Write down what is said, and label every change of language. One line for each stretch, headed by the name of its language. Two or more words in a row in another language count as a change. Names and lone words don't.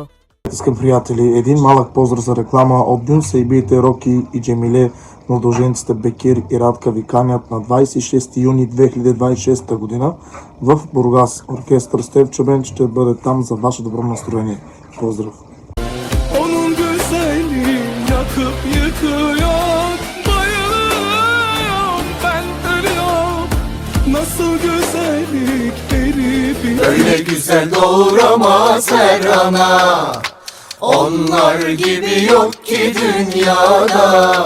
Bulgarian: Искам пријатели, един малък поздрав за реклама од Дюн Сейбиите Роки и Джемиле, младоженците Бекир и Радка ви канят на 26 јуни 2026 година в Бургас. Оркестър Стев Чобен ще бъде там за ваше добро настроение. Поздрав!
Turkish: Onun güzeli yakıp yıkıyor, bayılıyorum, ben ölüyorum. Nasıl güzellik erip Öyle güzel doğuramaz her ana. Onlar gibi yok ki dünyada.